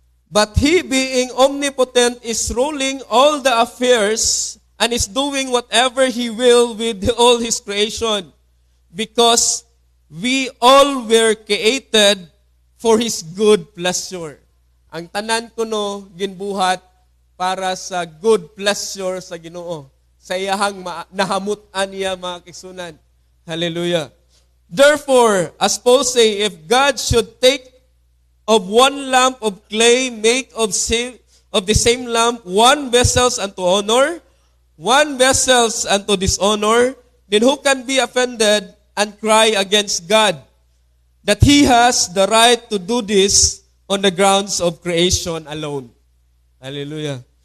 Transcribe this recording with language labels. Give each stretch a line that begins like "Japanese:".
English: But He, being omnipotent, is ruling all the affairs and is doing whatever He will with all His creation, because we all were created for His good pleasure.
Cebuano: Ang tanan ko no, ginbuhat para sa
English: good pleasure
Cebuano: sa Ginoo. Sa iyahang nahamutan niya mga kaigsunan. Hallelujah.
English: Therefore, as Paul say, if God should take of one lump of clay, make of the same lump one vessels unto honor, one vessels unto dishonor, then who can be offended and cry against God that He has the right to do this on the grounds of creation alone? Hallelujah.